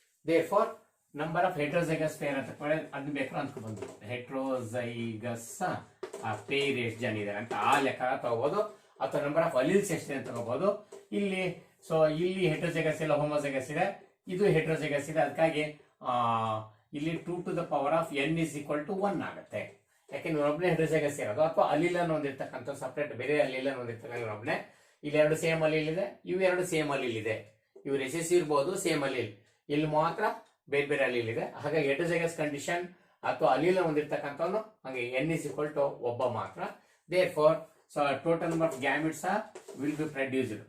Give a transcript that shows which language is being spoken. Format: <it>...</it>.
<kn>therefore number of heterozygous peer ಅಂತ ಅದನ್ನ ಬೇಕಾದ್ರೆ ಅಂದ್ಕೊಂಡು ಹೆಟ್ರೋಸೈಗಸ್ ಪೇರ್ ಎಷ್ಟು ಜನ ಇದ್ದಾರೆ ಅಂತ ಆ ಲೆಕ್ಕ ತಗೋಬಹುದು, ಅಥವಾ ನಂಬರ್ ಆಫ್ ಅಲೀಲ್ಸ್ ಎಷ್ಟಿದೆ ಅಂತ ತಗೋಬಹುದು. ಇಲ್ಲಿ ಸೊ ಇಲ್ಲಿ ಹೆಟ್ರೋಸೈಗಸ್ ಇಲ್ಲ, ಹೋಮೋಸೈಗಸ್ ಇದೆ, ಇದು ಹೆಟ್ರೋಸೈಗಸ್ ಇದೆ. ಅದಕ್ಕಾಗಿ ಇಲ್ಲಿ</kn> <en>2 to the power of n is equal to 1</en> <kn>ಆಗುತ್ತೆ. ಯಾಕೆಂದ್ರೆ ಒಬ್ಬನೇ ಹೆಟ್ರೋಸೈಗಸ್ ಇರೋದು, ಅಥವಾ ಅಲೀಲನ್ನು ಹೊಂದಿರ್ತಕ್ಕಂಥ ಸಪರೇಟ್ ಬೇರೆ ಅಲೀಲನ್ನು ಹೊಂದಿರ್ತಕ್ಕಂಥ ಒಬ್ಬನೇ. ಇಲ್ಲಿ ಎರಡು ಸೇಮ್ ಅಲೀಲ್ ಇದೆ, ಇವು ಎರಡು ಸೇಮ್ ಅಲೀಲ್ ಇದೆ. ಇವು ರೆಸೆಸಿವ್ ಇರ್ಬೋದು, ಸೇಮ್ ಅಲೀಲ್. ಇಲ್ಲಿ ಮಾತ್ರ ಬೇರೆ ಬೇರೆ ಅಲೀಲ್ ಇದೆ. ಹಾಗಾಗಿ ಹೆಟ್ರೋಸೈಗಸ್ ಕಂಡೀಷನ್ ಅಥವಾ ಅಲೀಲ್ ಹೊಂದಿರ್ತಕ್ಕಂಥವನು ಹಾಗೆ n is equal to ಒಬ್ಬ ಮಾತ್ರ.</kn> <en>therefore so total number of gametes will be produced.</en>